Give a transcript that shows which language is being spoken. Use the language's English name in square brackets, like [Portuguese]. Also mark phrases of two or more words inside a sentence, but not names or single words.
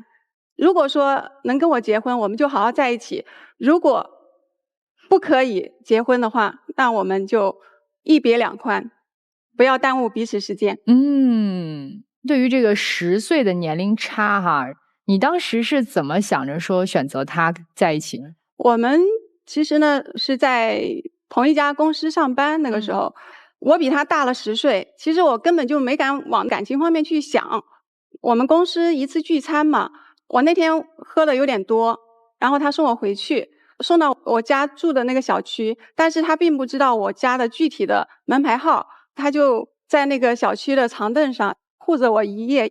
[Chinese] 如果說能跟我結婚，我們就好好在一起；如果不可以結婚的話，那我們就一別兩寬，不要耽誤彼此時間。對於這個10歲的年齡差哈，你當時是怎麼想着說選擇他在一起呢？我們其實呢是在同一家公司上班，那個時候，我比他大了10歲。其實我根本就沒敢往感情方面去想。我們公司一次聚餐嘛，我那天喝的有點多，然後他送我回去，送到我家住的那個小區，但是他並不知道我家的具體的門牌號，他就在那個小區的長凳上護着我一夜。